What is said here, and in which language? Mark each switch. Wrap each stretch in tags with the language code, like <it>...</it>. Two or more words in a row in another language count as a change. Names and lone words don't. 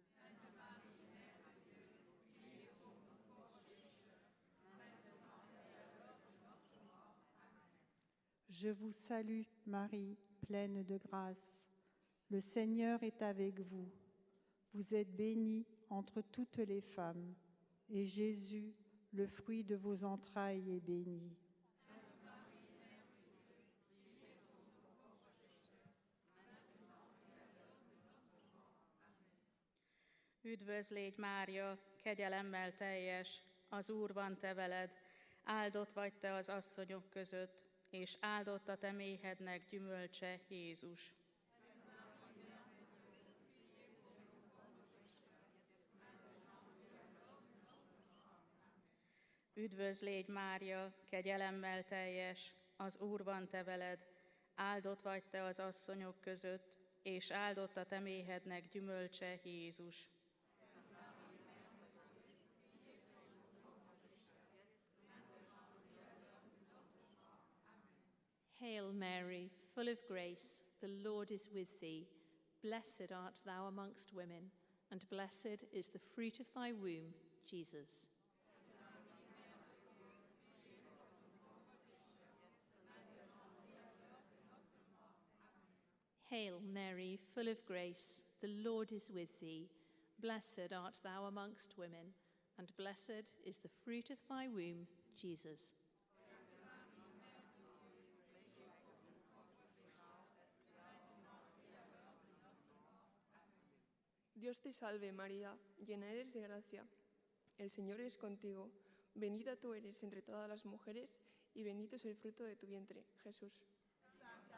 <fr>Je vous salue, Marie, pleine de grâce. Le Seigneur est avec vous. Vous êtes bénie entre toutes les femmes, et Jésus, le fruit de vos entrailles, est béni.</fr> <hu>Üdvözl légy, Mária, kegyelemmel teljes, az Úr van te veled, áldott vagy te az asszonyok között, és áldott a te méhednek gyümölcse, Jézus. Üdvözl légy, Mária, kegyelemmel teljes, az Úr van te veled, áldott vagy te az asszonyok között, és áldott a te méhednek gyümölcse, Jézus.</hu> <en>Hail Mary, full of grace, the Lord is with thee. Blessed art thou amongst women, and blessed is the fruit of thy womb, Jesus. Hail Mary, full of grace, the Lord is with thee. Blessed art thou amongst women, and blessed is the fruit of thy womb, Jesus.</en> <es>Dios te salve María, llena eres de gracia. El Señor es contigo. Bendita tú eres entre todas las mujeres y bendito es el fruto de tu vientre, Jesús.</es>